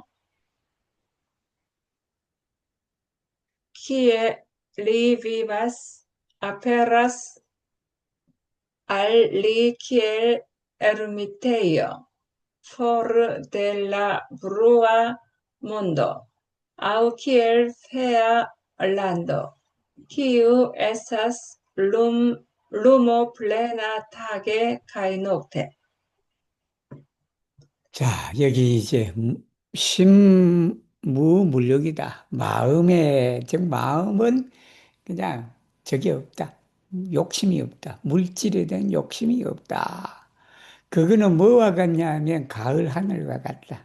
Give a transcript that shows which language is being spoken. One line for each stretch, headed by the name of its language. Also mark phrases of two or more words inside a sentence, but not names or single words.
Esperanto: kie li vivas aperas al li kiel ermitejo, for de la brua mondo, aŭ kiel fea lando, kiu estas lumo plena tage kaj nokte.
Korean: 자, 여기 이제 신무물력이다. 마음은 그냥 적이 없다. 욕심이 없다. 물질에 대한 욕심이 없다. 그거는 뭐와 같냐면 가을 하늘과 같다.